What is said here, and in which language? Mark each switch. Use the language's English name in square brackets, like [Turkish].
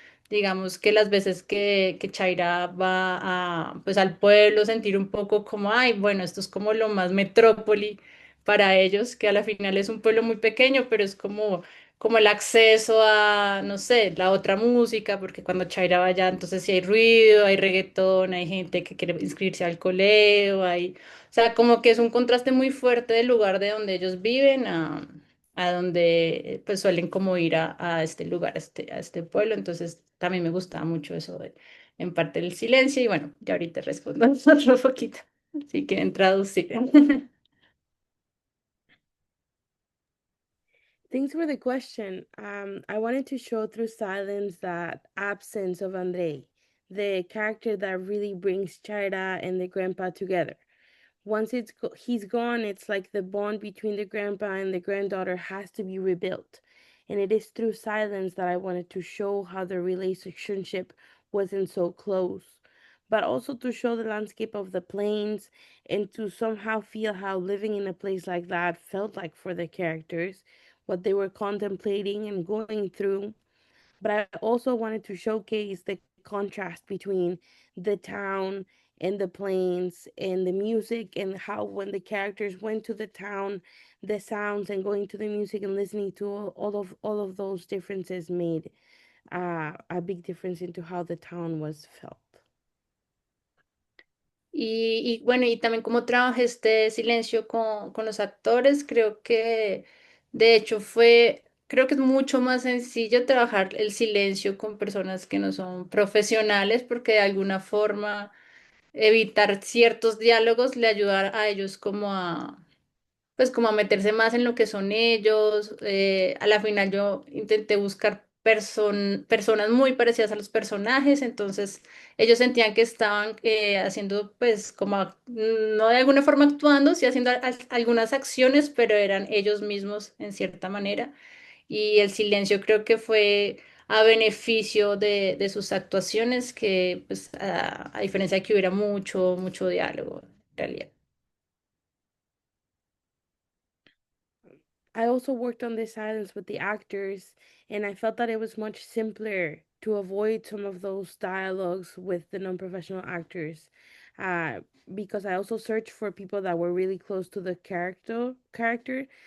[Spanish] Digamos que las veces que Chaira va a, pues al pueblo, sentir un poco como, ay, bueno, esto es como lo más metrópoli para ellos, que a la final es un pueblo muy pequeño, pero es como el acceso a, no sé, la otra música, porque cuando Chaira va allá, entonces sí hay ruido, hay reggaetón, hay gente que quiere inscribirse al coleo, hay, o sea, como que es un contraste muy fuerte del lugar de donde ellos viven a donde pues suelen como ir a este lugar, a este pueblo. Entonces también me gustaba mucho eso de, en parte del silencio y bueno, ya ahorita respondo otro poquito, si quieren traducir. [English] Thanks for the question. I wanted to show through silence that absence of Andrei, the character that really brings Chaira and the grandpa together. Once he's gone, it's like the bond between the grandpa and the granddaughter has to be rebuilt. And it is through silence that I wanted to show how the relationship wasn't so close, but also to show the landscape of the plains and to somehow feel how living in a place like that felt like for the characters, what they were contemplating and going through. But I also wanted to showcase the contrast between the town and the plains and the music, and how when the characters went to the town, the sounds and going to the music and listening to all of those differences made a big difference into how the town was felt. [Spanish] Y bueno, y también como trabajé este silencio con los actores, creo que de hecho creo que es mucho más sencillo trabajar el silencio con personas que no son profesionales porque de alguna forma evitar ciertos diálogos le ayuda a ellos como pues como a meterse más en lo que son ellos. A la final yo intenté buscar personas muy parecidas a los personajes, entonces ellos sentían que estaban haciendo pues como, no de alguna forma actuando, sí haciendo algunas acciones, pero eran ellos mismos en cierta manera. Y el silencio creo que fue a beneficio de sus actuaciones, que pues a diferencia de que hubiera mucho diálogo. realidad. [English] I also worked on this silence with the actors, and I felt that it was much simpler to avoid some of those dialogues with the non-professional actors, uh, because I also searched for people that were really close to the character.